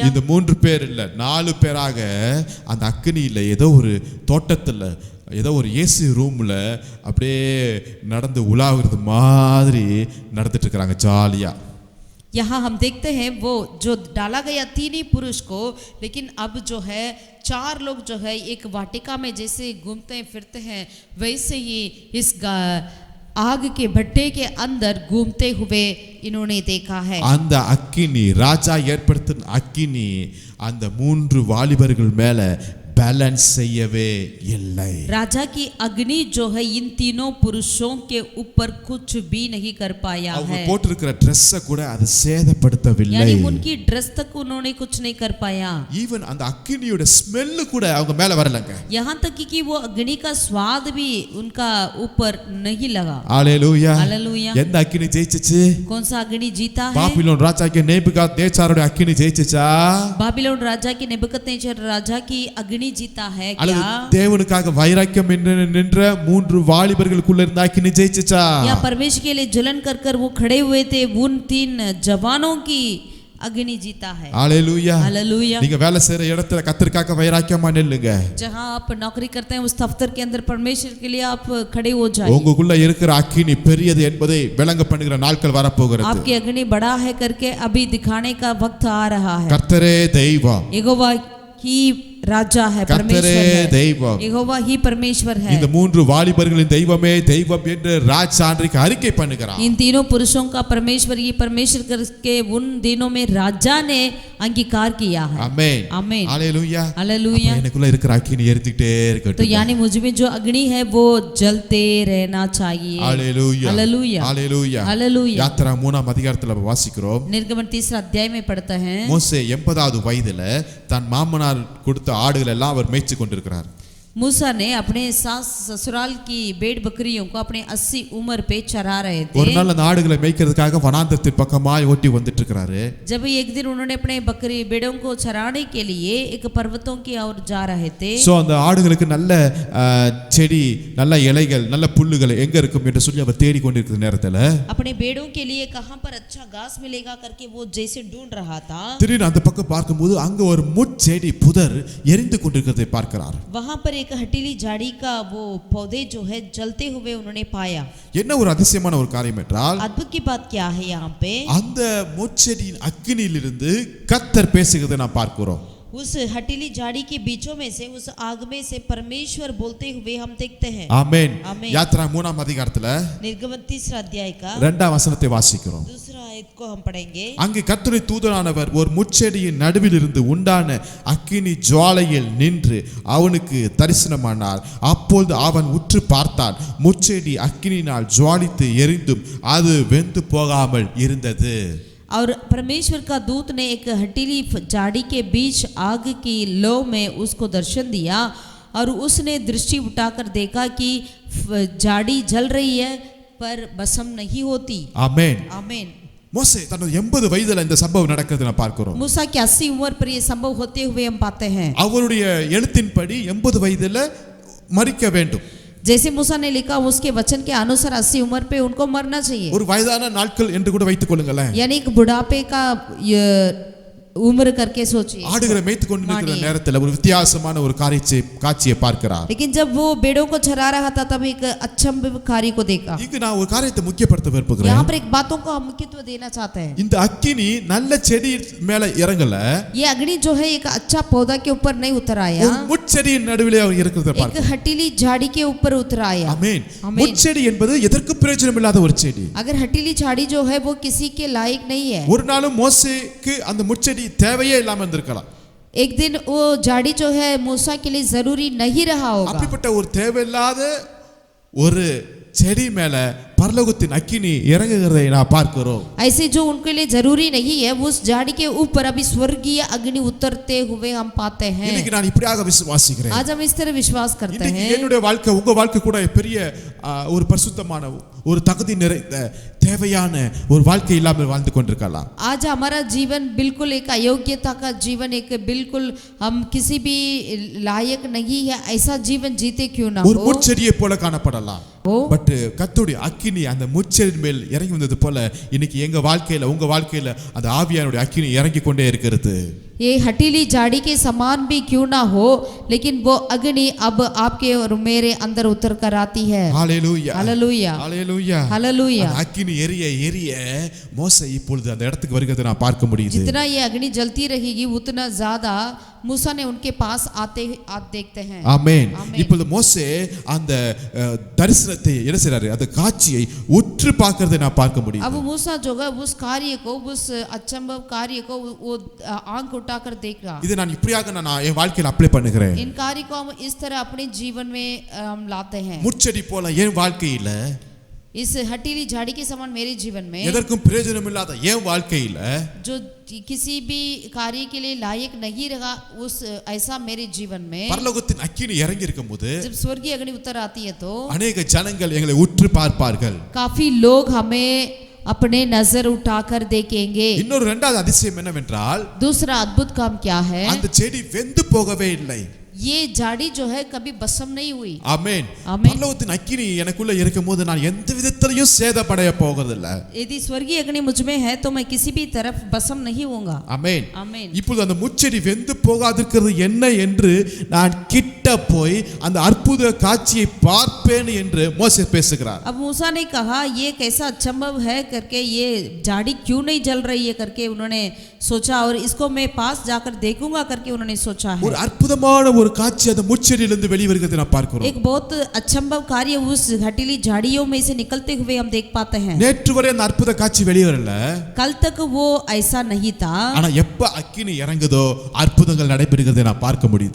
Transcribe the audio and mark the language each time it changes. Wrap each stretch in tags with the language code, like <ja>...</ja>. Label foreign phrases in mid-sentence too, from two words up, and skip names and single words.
<ta>இந்த 3 பேர் இல்ல, 4 பேராக அந்த அக்கினியில ஏதோ ஒரு தோட்டத்துல, ஏதோ ஒரு ஏசி ரூம்ல அப்படியே நடந்து உலாவுறது மாதிரி நடந்துட்டு இருக்காங்க ஜாலியா.</ta> <hi>यहाँ हम देखते हैं वो जो डाला गया 3 ही पुरुष को, लेकिन अब जो है 4 लोग जो है एक वाटिका में जैसे घूमते फिरते हैं, वैसे ही इस आग के भट्टे के अंदर घूमते हुए इन्होंने देखा है.</hi> <ta>அந்த அக்கினி, ராஜா ஏற்படுத்தின அக்கினி அந்த 3 வாலிபர்கள் மேல बैलेंस செய்யவே இல்லை.</ta> <hi>राजा की अग्नि जो है इन तीनों पुरुषों के ऊपर कुछ भी नहीं कर पाया</hi> <ta>அவங்க</ta> <hi>है.</hi> <ta>போட்டிருக்கிற Dress கூட அது சேதப்படுத்தவில்லை.</ta> <hi>यानी उनकी ड्रेस तक उन्होंने कुछ नहीं कर पाया.</hi> <ta>ஈவன் அந்த அக்கினியோட ஸ்மெல் கூட அவங்க மேல வரலங்க.</ta> <hi>यहाँ तक कि वो अग्नि का स्वाद भी उनका ऊपर नहीं लगा.</hi> <ta>ஹல்லேலூயா.</ta> <hi>हालेलुया.</hi> <ta>எந்த அக்கினி ஜெயிச்சுச்சு?</ta> <hi>कौन सा अग्नि जीता है?</hi> <ta>பாபிலோன் ராஜாக்கு நேபுகாத்நேச்சாரோட அக்கினி ஜெயிச்சுச்சா?</ta> <hi>बाबिलोन राजा की नेबुकदनेस्सर राजा की अग्नि अग्नि जीता है</hi> <ta>அல்லது</ta> <hi>क्या,</hi> <ta>தேவனுக்காக வைராக்கியம் நின்ற 3 வாலிபர்களுக்குள்ள இருந்த அக்கினி ஜெயிச்சுச்சா?</ta> <hi>या परमेश्वर के लिए जलन कर कर वो खड़े हुए थे उन 3 जवानों की अग्नि जीता है।</hi> <ta>ஹalleluya.</ta> <hi>हालेलुया।</hi> <ta>நீங்க வேலை செய்யற இடத்துல கர்த்தருக்காக வைராக்கியமா நில்லுங்க.</ta> <hi>जहां आप नौकरी करते हैं उस दफ्तर के अंदर परमेश्वर के लिए आप खड़े हो जाइए।</hi> <ta>உங்களுக்குள்ள இருக்கிற அக்கினி பெரியது என்பதை விளங்க பண்ணுகிற நாட்கள் வரப்போகிறது.</ta> <hi>आपकी अग्नि बड़ा है करके अभी दिखाने का वक्त आ रहा है।</hi> <ta>கர்த்தரே தெய்வம்,</ta> <hi>यहोवा ही राजा है, परमेश्वर</hi> <ta>கர்த்தரே</ta> <hi>है,</hi> <ta>தெய்வம்.</ta> <hi>यहोवा ही परमेश्वर है।</hi> <ta>இந்த 3 வாலிபர்களின் தெய்வமே தெய்வம் என்று ராஜான்றிக்கு அறிக்கை பண்ணுகிறார்.</ta> <hi>इन तीनों पुरुषों का परमेश्वर ये परमेश्वर करके उन दिनों में राजा ने अंगीकार किया है।</hi> <ta>ஆமென்.</ta> <hi>आमीन।</hi> <ta>ஹalleluya.</ta> <hi>हालेलुया।</hi> <ta>எனக்குள்ள இருக்கிற அக்கினி எரிஞ்சிட்டே</ta> <hi>तो</hi> <ta>இருக்கட்டும்.</ta> <hi>यानी मुझ में जो अग्नि है वो जलते रहना चाहिए।</hi> <ta>ஹalleluya.</ta> <hi>हालेलुया।</hi> <ta>ஹalleluya.</ta> <hi>हालेलुया।</hi> <ta>யாத்திரா 3ஆம் அதிகாரத்துல வாசிக்கிறோம்.</ta> <hi>निर्गमन 3 अध्याय में पढ़ते हैं,</hi> <ta>மோசே 80வது வயதுல தன் மாமனார் கொடுத்த ஆடுகள் எல்லாம் அவர் மேய்ச்சி கொண்டிருக்கிறார்.</ta> <hi>मूसा ने अपने सास ससुराल की भेड़ बकरियों को अपने 80 उम्र पे चरा रहे</hi> <ta>ஒரு</ta> <hi>थे।</hi> <ta>நாள் அந்த ஆடுகளை மேய்க்கிறதுக்காக வனாந்தரத்தின் பக்கமாய் ஓட்டி வந்துட்டு இருக்கிறாரு.</ta> <hi>जब एक दिन उन्होंने अपने बकरी भेड़ों को चराने के लिए एक पर्वतों की ओर जा रहे थे।</hi> <ta>சோ அந்த ஆடுகளுக்கு நல்ல செடி, நல்ல இலைகள், நல்ல புல்லுகள் எங்க இருக்கும் என்று சொல்லி அவர் தேடி கொண்டிருக்கிற நேரத்துல</ta> <hi>अपने भेड़ों के लिए कहां पर अच्छा घास मिलेगा करके वो जैसे ढूंढ रहा था,</hi> <ta>திடீர்னு அந்த பக்கம் பார்க்கும்போது அங்க ஒரு முட்செடி புதர் எரிந்து கொண்டிருக்கிறதை பார்க்கிறார்.</ta> <hi>वहां पर एक हटीली झाड़ी का वो पौधे जो है जलते हुए उन्होंने पाया।</hi> <ta>என்ன ஒரு அதிசயமான ஒரு காரியம் என்றால்</ta> <hi>अद्भुत की बात क्या है यहाँ पे,</hi> <ta>அந்த முட்செடியின் அக்கினியிலிருந்து கர்த்தர் பேசுகிறதை நாம் பார்க்கிறோம்.</ta> <hi>उस हटीली झाड़ी के बीचों में से, उस आग में से परमेश्वर बोलते हुए हम देखते हैं।</hi> <ta>ஆமென்.</ta> <hi>ஆமென்।</hi> <ta>யாத்திரா 3ஆம் அதிகாரத்துல</ta> <hi>निर्गमन 3 अध्याय का</hi> <ta>2ஆம் வசனத்தை வாசிக்கிறோம்.</ta> <hi>दूसरा आयत को हम पढ़ेंगे।</hi> <ta>அங்கே கர்த்தருடைய தூதனானவர் ஒரு முட்செடியின் நடுவில் இருந்து உண்டான அக்கினி ஜுவாலையில் நின்று அவனுக்கு தரிசனமானார். அப்பொழுது அவன் உற்று பார்த்தான். முட்செடி அக்கினியினால் ஜுவாலித்து எரிந்தும் அது வெந்து போகாமல் இருந்தது.</ta> <hi>और परमेश्वर का दूत ने एक हटीली झाड़ी के बीच आग की लो में उसको दर्शन दिया और उसने दृष्टि उठाकर देखा कि झाड़ी जल रही है पर भस्म नहीं होती।</hi> <ta>ஆமென்.</ta> <hi>आमीन।</hi> <ta>மோசே தன்னோட 80 வயதுல இந்த சம்பவம் நடக்கிறது நான் பார்க்கிறோம்.</ta> <hi>मूसा की 80 उम्र पर ये संभव होते हुए हम पाते हैं।</hi> <ta>அவருடைய எழுத்தின்படி 80 வயதுல மரிக்க வேண்டும்.</ta> <hi>जैसे मूसा ने लिखा उसके वचन के अनुसार 80 उम्र पे उनको मरना चाहिए।</hi> <ta>ஒரு வயதான நாட்கள் என்று கூட வைத்துக் கொள்ளுங்களேன்.</ta> <hi>यानी एक बुढ़ापे का उम्र करके सोचिए।</hi> <ta>ஆடுகளை மேய்த்து கொண்டிருக்கிற நேரத்துல ஒரு வித்தியாசமான ஒரு காட்சியை பார்க்கிறார்.</ta> <hi>लेकिन जब वो भेड़ों को चरा रहा था तब एक अचंभकारी को देखा।</hi> <ta>இங்க நான் ஒரு காரியத்தை முக்கியப்படுத்த விரும்புகிறேன்.</ta> <hi>यहाँ पर एक बातों को हम मुख्यत्व देना चाहते हैं।</hi> <ta>இந்த அக்கினி நல்ல செடி மேல இறங்கல.</ta> <hi>ये अग्नि जो है एक अच्छा पौधा के ऊपर नहीं उतर आया,</hi> <ta>ஒரு முட்செடியின் நடுவிலே இருக்கிறத</ta> <hi>एक</hi> <ta>பார்க்கிறோம்.</ta> <hi>हटीली झाड़ी के ऊपर उतर आया।</hi> <ta>ஆமென்.</ta> <hi>ஆமென்।</hi> <ta>முட்செடி என்பது எதற்கு பிரயோஜனம் இல்லாத ஒரு செடி.</ta> <hi>अगर हटीली झाड़ी जो है वो किसी के लायक नहीं है।</hi> <ta>ஒரு நாளும் மோசேக்கு அந்த முட்செடி தேவையே இல்லாம இருந்திருக்கலாம்.</ta> <hi>एक दिन वो झाड़ी जो है मूसा के लिए जरूरी नहीं रहा होगा।</hi> <ta>அப்படிப்பட்ட ஒரு தேவையில்லாத ஒரு செடி மேல பரலோகத்தின் அக்கினி இறங்குகிறதை நான் பார்க்கிறோம்.</ta> <hi>ऐसे जो उनके लिए जरूरी नहीं है उस झाड़ी के ऊपर अभी स्वर्गीय अग्नि उतरते हुए हम पाते हैं।</hi> <ta>இன்னைக்கு நான் இப்படியாக விசுவாசிக்கிறேன்.</ta> <hi>आज हम इस तरह विश्वास करते</hi> <ta>இன்னைக்கு</ta> <hi>हैं।</hi> <ta>என்னுடைய வாழ்க்கை உங்க வாழ்க்கை கூட பெரிய ஒரு பரிசுத்தமான ஒரு தகுதி நிறைந்த தேவையான ஒரு வாழ்க்கை இல்லாமல் வாழ்ந்து கொண்டிருக்கலாம்.</ta> <hi>आज हमारा जीवन बिल्कुल एक अयोग्यता का जीवन, एक बिल्कुल हम किसी भी लायक नहीं है ऐसा जीवन जीते क्यों ना</hi> <ta>ஒரு</ta> <hi>हो।</hi> <ta>முட்செடியை போல காணப்படலாம்.</ta> <hi>हो</hi> <ta>பட் கர்த்தருடைய அக்கினி அந்த முட்செடியின் மேல் இறங்கி வந்தது போல இன்னைக்கு எங்க வாழ்க்கையில உங்க வாழ்க்கையில அந்த ஆவியானுடைய அக்கினி இறங்கி கொண்டே இருக்கிறது.</ta> <hi>ये हटीली झाड़ी के समान भी क्यों ना हो लेकिन वो अग्नि अब आपके और मेरे अंदर उतर कर आती है।</hi> <ta>ஹalleluya.</ta> <hi>हालेलुया।</hi> <ta>ஹalleluya.</ta> <hi>हालेलुया।</hi> <ta>அந்த அக்கினி எரிய எரிய மோசே இப்பொழுது அந்த இடத்துக்கு வருகிறதை நான் பார்க்க முடியுது.</ta> <hi>जितना ये अग्नि जलती रहेगी उतना ज्यादा मूसा ने उनके पास आते आप देखते हैं।</hi> <ta>ஆமென்.</ta> <hi>ஆமென்।</hi> <ta>இப்பொழுது மோசே அந்த தரிசனத்தை என்ன செய்றாரு, அந்த காட்சியை உற்று பார்க்கிறதை நான் பார்க்க முடியுது.</ta> <hi>अब मूसा जो है उस कार्य को, उस अचंभव कार्य को वो आंख उठाकर देख रहा।</hi> <ta>இதை நான் இப்படியாக நான் என் வாழ்க்கையில அப்ளை பண்ணுகிறேன்.</ta> <hi>इन कार्य को हम इस तरह अपने जीवन में हम लाते हैं।</hi> <ta>முட்செடி போல என் வாழ்க்கையில,</ta> <hi>इस हटीली झाड़ी के समान मेरे जीवन में</hi> <ta>எதற்கும் பிரயோஜனம் இல்லாத என் வாழ்க்கையில</ta> <hi>जो किसी भी कार्य के लिए लायक नहीं रहा उस ऐसा मेरे जीवन में</hi> <ta>பரலோகத்தின் அக்கினி இறங்கி இருக்கும்போது</ta> <hi>जब स्वर्गीय अग्नि उतर आती है तो</hi> <ta>अनेक ஜனங்கள் எங்களை உற்று பார்ப்பார்கள்.</ta> <hi>काफी लोग हमें अपने नजर उठाकर देखेंगे।</hi> <ta>இன்னொரு இரண்டாவது அதிசயம் என்னவென்றால்</ta> <hi>दूसरा अद्भुत काम क्या है,</hi> <ta>அந்த செடி வெந்து போகவே இல்லை.</ta> <hi>ये झाड़ी जो है कभी भस्म नहीं हुई।</hi> <ta>ஆமென்.</ta> <hi>ஆமென்.</hi> <ta>பரலோகத்தின் அக்கினி எனக்குள்ள இருக்கும்போது நான் எந்த விதத்திலையும் சேதப்படைய போகிறதில்ல.</ta> <hi>यदि स्वर्गीय अग्नि मुझ में है तो मैं किसी भी तरफ भस्म नहीं होऊंगा।</hi> <ta>ஆமென்.</ta> <hi>आमीन।</hi> <ta>இப்பொழுது அந்த முச்செடி வெந்து போகாதிருக்கிறது என்ன என்று நான் கிட்ட போய் அந்த அற்புத காட்சியை பார்ப்பேன் என்று மோசே பேசுகிறார்.</ta> <hi>अब मूसा ने कहा ये कैसा असंभव है करके, ये झाड़ी क्यों नहीं जल रही है करके उन्होंने सोचा, और इसको मैं पास जाकर देखूंगा करके उन्होंने सोचा है।</hi> <ta>ஒரு அற்புதமான ஒரு காட்சி அந்த முச்செடியிலிருந்து வெளிவருகிறதை நான் பார்க்கிறோம்.</ta> <hi>एक बहुत असंभव कार्य उस घटीली झाड़ियों में से निकलते हुए हम देख पाते हैं।</hi> <ta>நேற்று வரை அந்த அற்புத காட்சி வெளிவரல.</ta> <hi>कल तक वो ऐसा नहीं था,</hi> <ta>ஆனா எப்ப அக்கினி இறங்குதோ அற்புதங்கள் நடைபெறுகிறதை நான் பார்க்க முடியுது.</ta>